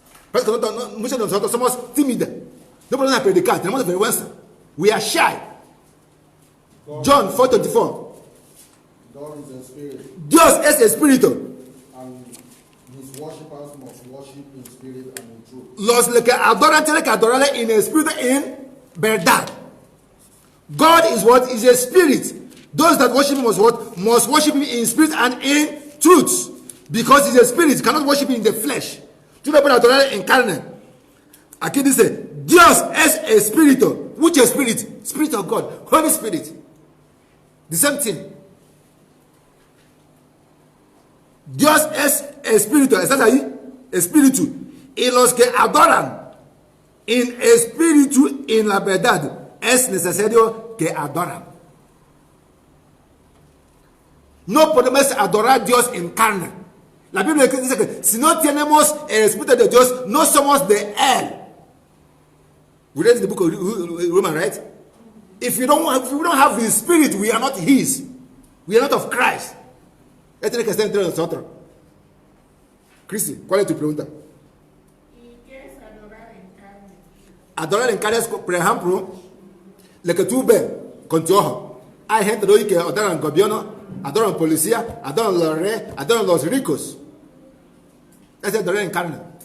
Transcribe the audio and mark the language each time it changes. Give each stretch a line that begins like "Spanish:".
French: Parce que nous somos timides. Nous prenons un prédicat,
Spanish: tenemos vergüenza.
English: We are shy. John 4:24. God is a spirit.
Spanish: Dios es espíritu.
English: And his worshippers must worship in spirit and in truth.
Spanish: Los que adoran tienen que adorarle en espíritu en verdad.
English: God is what? Is a spirit. Those that worship him must worship him in spirit and in truth. Because he's a spirit, you cannot worship him in the flesh.
Spanish: Tú no puedes adorar en carne. Aquí dice, Dios es espíritu.
English: Which is spirit? Spirit of God. Holy Spirit. The same thing.
Spanish: Dios es espíritu, ¿estás ahí? Espíritu. Y los que adoran en espíritu y en la verdad, es necesario que adoran. No podemos adorar a Dios en carne. La Biblia dice que si no tenemos el Espíritu de Dios, no somos de Él.
English: We read in the book of Romans, right? If we don't have His Spirit, we are not His. We are not of Christ.
Spanish: Este es el que está entre nosotros. Cristi, ¿cuál es tu pregunta? ¿Y qué es adorar en carne? Adorar en carne es, por ejemplo, lo que tú ves con tu ojo. Hay gente hoy que adoran al gobierno, adoran a la policía, adoran a los reyes, adoran a los ricos. Ese es adorar en carne.